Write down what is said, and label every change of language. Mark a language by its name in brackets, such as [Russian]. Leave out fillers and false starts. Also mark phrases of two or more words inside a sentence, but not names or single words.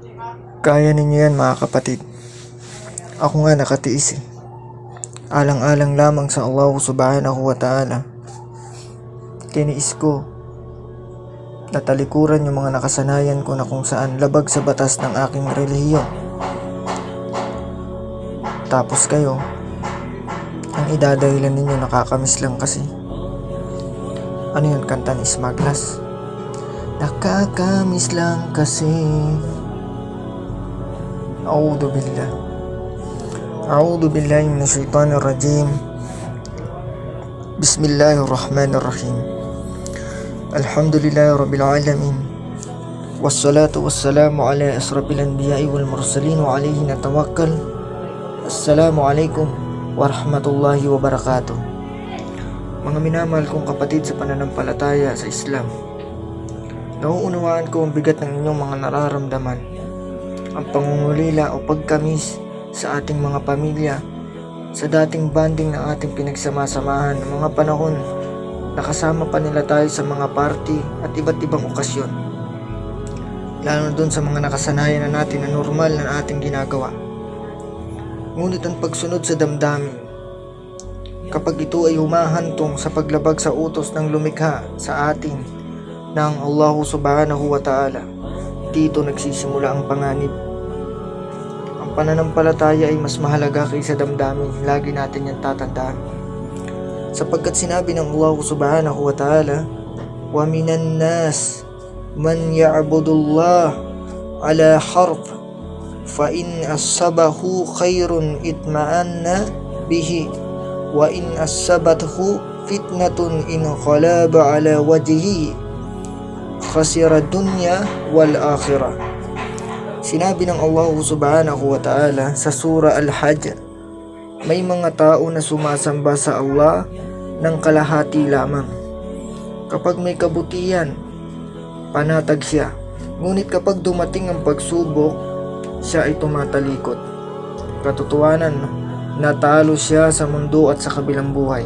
[Filipino] Kaya ninyo yan mga kapatid. Ako nga nakatiis eh. Alang-alang lamang sa [Arabic] الله سبحانه وتعالى. [Filipino] Tiniis ko. Natalikuran yung mga nakasanayan ko na kung saan labag sa batas ng aking relihiyon. Tapos kayo, ang idadahilan ninyo nakakamiss lang kasi. Ano yun, kanta ni Smaglas? Nakakamiss lang kasi. [Arabic] أعوذ بالله. أعوذ بالله من الشيطان الرجيم. بسم الله الرحمن الرحيم الحمد لله رب العالمين. والصلاة والسلام على أشرف الأنبياء والمرسلين وعليه نتوكل. السلام عليكم ورحمة الله وبركاته. [Filipino] Mga minamahal kong kapatid sa pananampalataya sa Islam, nauunawaan ko ang bigat ng inyong mga nararamdaman, ang pangungulila o pagkamis sa ating mga pamilya, sa dating banding ng ating pinagsama-samahan ng mga panahon na kasama pa nila tayo sa mga party at iba't ibang okasyon, lalo na dun sa mga nakasanayan na natin na normal na ating ginagawa. Ngunit ang pagsunod sa damdamin, kapag ito ay humahantong sa paglabag sa utos ng lumikha sa atin ng [Arabic] الله سبحانه وتعالى, [Filipino] dito nagsisimula ang panganib. Ang pananampalataya ay mas mahalaga kaysa damdamin, lagi natin yan tatandaan. Sapagkat sinabi ng [Arabic] الله سبحانه وتعالى, ومن الناس من يعبد الله على حرف فإن أصابه خير اطمأن به وإن أصابته فتنة انقلب على وجهه خسر الدنيا والآخرة. [Filipino] Sinabi ng [Arabic] الله سبحانه وتعالى [Filipino] sa surah Al-Hajj, may mga tao na sumasamba sa Allah ng kalahati lamang. Kapag may kabutihan, panatag siya. Ngunit kapag dumating ang pagsubok, siya ay tumatalikod. Katotohanan, natalo siya sa mundo at sa kabilang buhay.